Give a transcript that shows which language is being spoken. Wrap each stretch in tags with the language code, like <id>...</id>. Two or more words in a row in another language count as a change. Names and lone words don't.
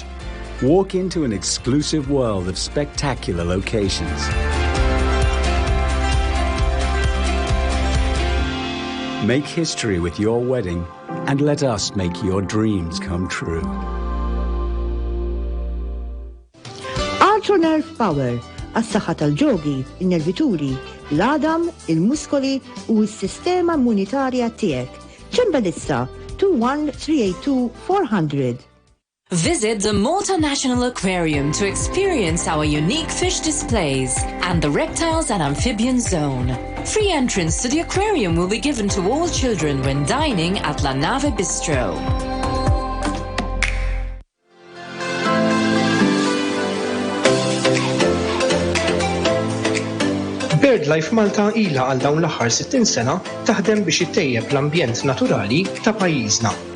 <en>Walk into an exclusive world of spectacular locations. Make history with your wedding and let us make your dreams come true.</en> <mt>NATURaLment Power għas-saħħa tal-ġogi, in-nervituri, l-għadam, il-muskoli u s-sistema immunitarja tiegħek. ċembelissa 21 382 400.</mt> <en>Visit the Malta National Aquarium to experience our unique fish displays and the reptiles and amphibians zone. Free entrance to the aquarium will be given to all children when dining at La Nave Bistro.</en> <mt>BirdLife Malta ilha għal dawn l-aħħar 60 sena taħdem biex ittejjeb l-ambjent naturali ta' pajjiżna.</mt>